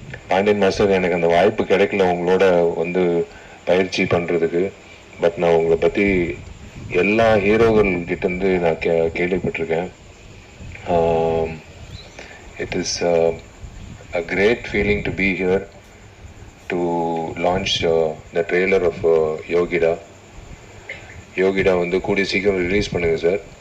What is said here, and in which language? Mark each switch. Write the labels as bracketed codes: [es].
[ta] Pandian master, எனக்கு அந்த வாய்ப்பு கிடைக்கல உங்களோட பயிற்சி பண்ணுறதுக்கு. பட் நான் உங்களை பற்றி எல்லா ஹீரோகள்கிட்டேருந்து நான் கேள்விப்பட்டிருக்கேன். [en] It is a great feeling to be here to launch the trailer of Yogida. [ta] Yogida கூடிய சீக்கிரம் ரிலீஸ் பண்ணுங்க சார்.